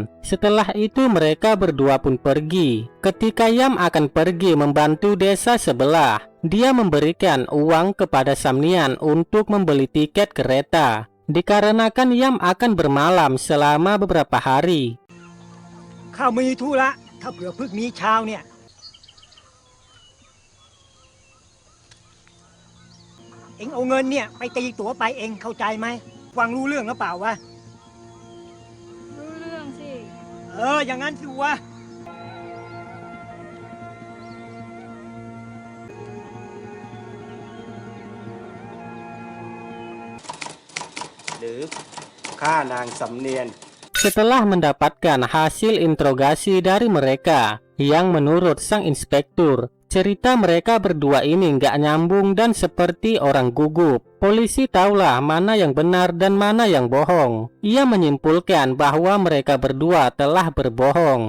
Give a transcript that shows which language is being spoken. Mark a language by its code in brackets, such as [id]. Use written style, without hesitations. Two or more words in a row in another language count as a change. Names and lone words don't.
[id] Setelah itu mereka berdua pun pergi. Ketika Yam akan pergi membantu desa sebelah, dia memberikan uang kepada Samnian untuk membeli tiket kereta. Dikarenakan Yam akan bermalam selama beberapa hari. [th] ข้ามีธุระถ้าเผื่อพรุ่งนี้เช้าเนี่ยเอ็งเอาเงินเนี่ยไปตีตั๋วไปเองเข้าใจไหมฟังรู้เรื่องหรือเปล่าวะ รู้เรื่องสิ อย่างนั้นสิวะ หรือฆ่านางสำเนียน [id] Setelah mendapatkan hasil interogasi dari mereka, yang menurut sang inspektur, cerita mereka berdua ini nggak nyambung dan seperti orang gugup. Polisi tahulah mana yang benar dan mana yang bohong. Ia menyimpulkan bahwa mereka berdua telah berbohong.